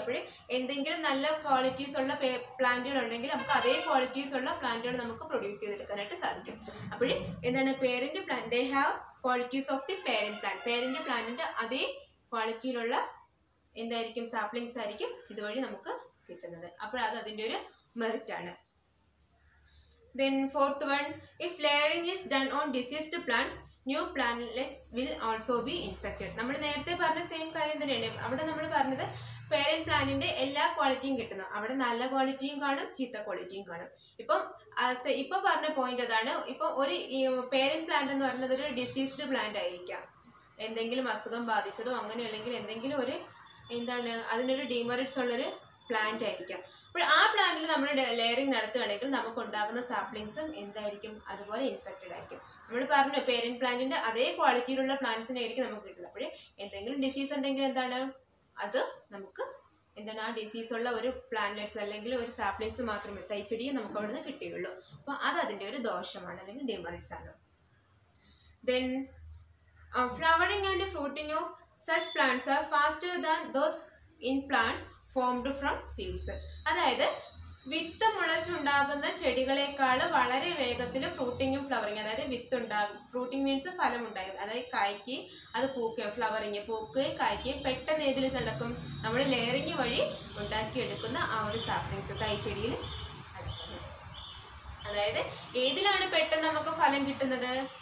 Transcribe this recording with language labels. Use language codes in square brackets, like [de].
[ml] അപ്പോഴേ എന്തെങ്കിലും നല്ല ക്വാളിറ്റീസ് ഉള്ള പ്ലാന്റുകൾ ഉണ്ടെങ്കിൽ നമുക്ക് അതേ ക്വാളിറ്റീസ് ഉള്ള പ്ലാന്റുകൾ നമുക്ക് പ്രൊഡ്യൂസ് ചെയ്തെടുക്കാനായിട്ട് സാധിക്കും. അപ്പോഴേ എന്താണ്, parent plant, [en] They have qualities of the parent plant. [ml] Parent പ്ലാന്റിന്റെ അതേ ക്വാളിറ്റിയിലുള്ള എന്തായിരിക്കും സാപ്ലിങ്സ് ആയിരിക്കും ഇതുവഴി നമുക്ക് കിട്ടുന്നത്. അപ്പോൾ അത് അതിൻ്റെ ഒരു മെറിറ്റ് ആണ്. [en] Then fourth one, if layering is done on diseased plants, new plantlets will also be infected. [ml] നമ്മൾ നേരത്തെ പറഞ്ഞ സെയിം കാര്യം തന്നെയാണ്. അവിടെ നമ്മൾ പറഞ്ഞത് പേരന്റ് പ്ലാന്റിന്റെ എല്ലാ ക്വാളിറ്റിയും കിട്ടുന്നു. അവിടെ നല്ല ക്വാളിറ്റിയും കാണും, ചീത്ത ക്വാളിറ്റിയും കാണും. ഇപ്പൊ പറഞ്ഞ പോയിന്റ് അതാണ്. ഇപ്പൊ ഒരു പേരന്റ് പ്ലാന്റ് എന്ന് പറയുന്നത് ഒരു ഡിസീസ്ഡ് പ്ലാന്റ് ആയിരിക്കാം, എന്തെങ്കിലും അസുഖം ബാധിച്ചതോ അങ്ങനെ അല്ലെങ്കിൽ എന്തെങ്കിലും ഒരു എന്താണ് അതിനൊരു ഡിമെറിറ്റ്സ് ഉള്ളൊരു പ്ലാന്റ് ആയിരിക്കാം. അപ്പോൾ ആ പ്ലാന്റിൽ നമ്മൾ ലെയറിങ് നടത്തുകയാണെങ്കിൽ നമുക്ക് ഉണ്ടാകുന്ന സാപ്ലിങ്സും എന്തായിരിക്കും, അതുപോലെ ഇൻഫെക്റ്റഡ് ആയിരിക്കും. നമ്മൾ പറഞ്ഞു പേരന്റ് പ്ലാന്റിന്റെ അതേ ക്വാളിറ്റിയിലുള്ള പ്ലാന്റ്സിനായിരിക്കും നമുക്ക് കിട്ടുന്നത്. അപ്പോഴേ എന്തെങ്കിലും ഡിസീസ് ഉണ്ടെങ്കിൽ എന്താണ്, അത് നമുക്ക് എന്താണ് ആ ഡിസീസുള്ള ഒരു പ്ലാന്റ്ലെറ്റ്സ് അല്ലെങ്കിൽ ഒരു സാപ്ലിങ്സ് മാത്രമേ തൈച്ചെടിയെ നമുക്ക് അവിടെ നിന്ന് കിട്ടുകയുള്ളൂ. അപ്പോൾ അത് അതിൻ്റെ ഒരു ദോഷമാണ് അല്ലെങ്കിൽ ഡിമെറിറ്റ്സ് ആണ്. [en] Then flowering and fruiting of such plants are faster than those in plants formed from seeds. [ml] അതായത് വിത്ത് മുളച്ചുണ്ടാകുന്ന ചെടികളെക്കാൾ വളരെ വേഗത്തിൽ ഫ്രൂട്ടിങ്ങും ഫ്ലവറിങ്, അതായത് വിത്ത് ഉണ്ടാകും, ഫ്രൂട്ടിങ് മീൻസ് ഫലം ഉണ്ടാകും, അതായത് കായ്ക്ക് അത് പൂക്കുകയും ഫ്ലവറിങ് പൂക്കുകയും കായ്ക്കുകയും പെട്ടെന്ന് ഏതിൽ നടക്കും, നമ്മൾ ലെയറിങ് വഴി ഉണ്ടാക്കിയെടുക്കുന്ന ആ ഒരു സാപ്ലിങ്സ് തൈച്ചെടിയിൽ നടക്കുന്നത്. അതായത് ഏതിലാണ് പെട്ടെന്ന് നമുക്ക് ഫലം കിട്ടുന്നത്?